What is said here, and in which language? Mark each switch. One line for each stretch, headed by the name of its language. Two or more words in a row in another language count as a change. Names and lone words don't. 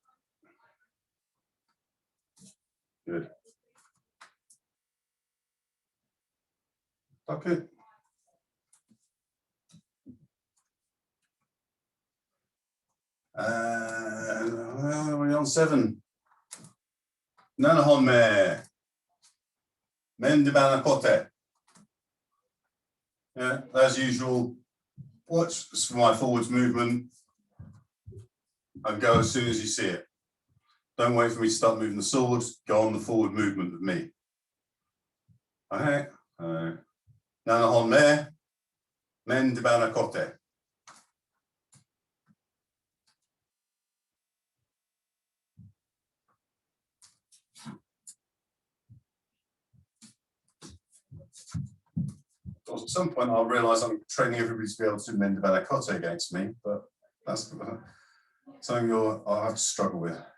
English: Good. Tuck it. We're on 7.
Japanese: 七本目。面出ばな小手.
English: Yeah, as usual. Watch for my forwards movement and go as soon as you see it. Don't wait for me to start moving the sword. Go on the forward movement with me.
Japanese: オーケー。七本目. 面出ばな小手.
English: At some point, I'll realise I'm training everybody to be able to do
Japanese: 面出ばな小手
English: against me, but that's something I'll have to struggle with.